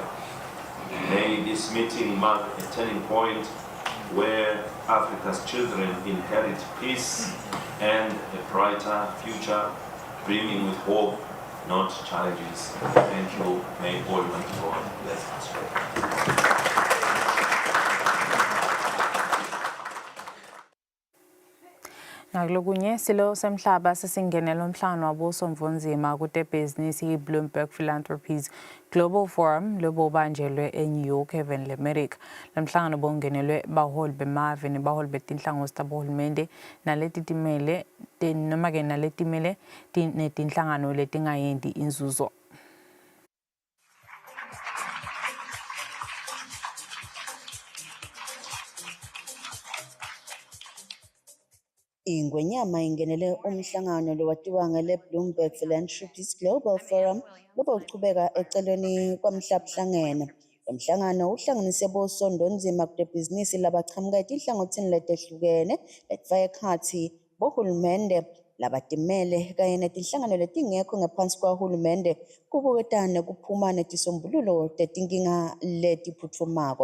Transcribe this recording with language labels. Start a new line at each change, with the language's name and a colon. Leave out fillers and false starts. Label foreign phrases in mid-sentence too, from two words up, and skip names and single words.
English: May this meeting mark a turning point where Africa's children inherit peace and a brighter future, brimming with hope, not challenges. Thank you. May Almighty God bless us all.
Swati: Now Ngakulokunye silo semhlaba sesingenela umhlangano wabosomvunzima kutebhizinisi Bloomberg Philanthropies Global Forum lobubanjelwe eNew York Haven leMerica. Lamhlangano bongenelwe baholi bemave nebaholi betinhlangosi tabohulumende naletitimele noma ke naletimele netinhlangano letingayenti inzuzo. Ingwenyama ingenele umhlangano lowatiwa ngele Bloomberg Philanthropies Global Forum lobuchubeka eceleni kwamhlabuhlangene. Lomhlangano uhlanganise bosondonzima kutebhizinisi labaqhamuka etinhlangothini letehlukene letfaka ekhatsi bohulumende labatimele kanye netinhlangano letingekho ngaphansi kwahulumende kubuketane kuphuma netisombululo tetinkinga letiphutfumako.